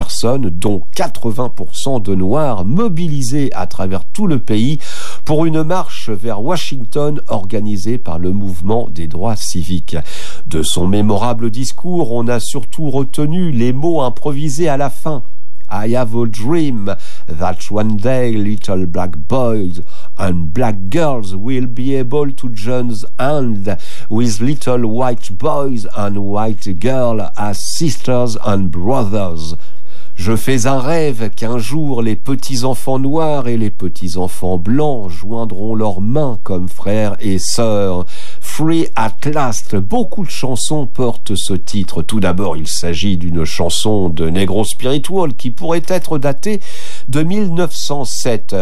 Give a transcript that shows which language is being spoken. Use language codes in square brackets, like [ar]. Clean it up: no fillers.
[fr] personnes, dont 80% de Noirs, mobilisés à travers tout le pays pour une marche vers Washington organisée par le mouvement des droits civiques. De son mémorable discours, on a surtout retenu les mots improvisés à la fin. [en] I have a dream that one day little black boys and black girls will be able to join hands with little white boys and white girls as sisters and brothers. [fr] Je fais un rêve qu'un jour les petits-enfants noirs et les petits-enfants blancs joindront leurs mains comme frères et sœurs. Free at last, beaucoup de chansons portent ce titre. Tout d'abord, il s'agit d'une chanson de Negro Spiritual qui pourrait être datée de 1907.